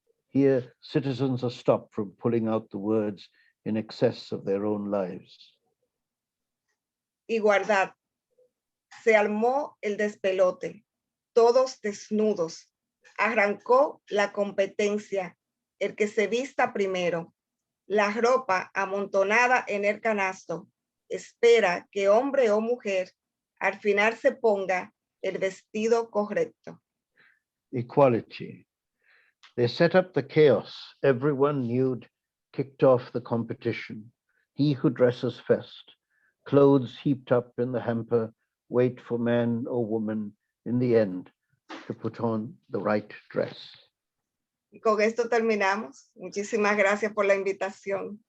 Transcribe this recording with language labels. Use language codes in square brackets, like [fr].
[en] Here, citizens are stopped from pulling out the words in excess of their own lives. [es] Igualdad. Se armó el despelote, todos desnudos. Arrancó la competencia, el que se vista primero. La ropa amontonada en el canasto espera que hombre o mujer al final se ponga el vestido correcto. [en] Equality. They set up the chaos. Everyone nude kicked off the competition. He who dresses first, clothes heaped up in the hamper, wait for man or woman in the end to put on the right dress. [es] Y con esto terminamos. Muchísimas gracias por la invitación.